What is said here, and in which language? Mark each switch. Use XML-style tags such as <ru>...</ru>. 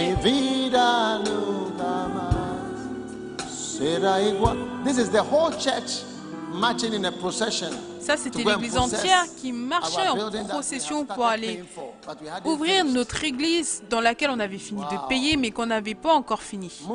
<es>Mi vida nunca más será igual.</es> <en>This is the whole church marching in a procession.</en> <fr>Ça, c'était l'église entière qui marchait en procession pour aller ouvrir notre église dans laquelle on avait fini de payer, mais qu'on n'avait pas encore fini.</fr>